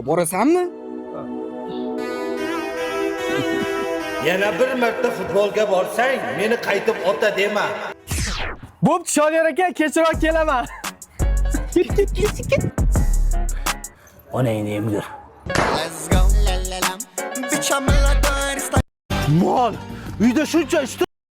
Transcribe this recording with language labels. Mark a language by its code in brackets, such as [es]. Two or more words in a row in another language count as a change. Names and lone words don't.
[uz] Borasanmi? Yana bir marta futbolga borsang, meni qaytib ota dema. Bo'pti, Shodiyor aka, kechroq kelaman. Onangni emgir. [en] Let's go, la la la. Bitch, I'm a lot of [uz] Mol, uyda shuncha ishda